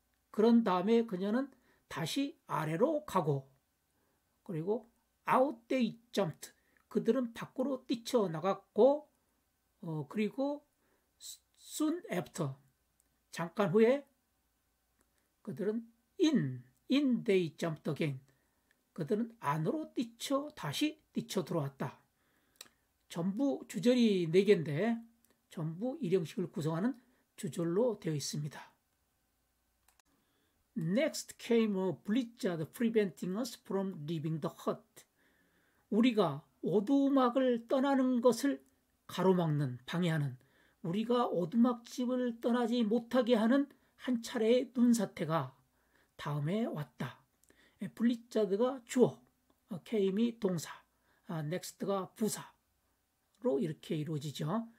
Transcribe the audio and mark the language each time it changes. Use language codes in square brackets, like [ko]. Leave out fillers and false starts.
[ko] 그런 다음에 그녀는 다시 아래로 가고 그리고 [en] out they jumped [ko] 그들은 밖으로 뛰쳐나갔고 그리고 [en] soon after [ko] 잠깐 후에 그들은 [en] in they jumped again [ko] 그들은 안으로 다시 뛰쳐 들어왔다. 전부 주절이 4개인데 전부 일형식을 구성하는 주절로 되어 있습니다. [en] Next came a blizzard preventing us from leaving the hut. [ko] 우리가 오두막을 떠나는 것을 가로막는, 방해하는 우리가 오두막집을 떠나지 못하게 하는 한 차례의 눈사태가 다음에 왔다. 블리자드가 주어, came이 동사, next가 부사로 이렇게 이루어지죠.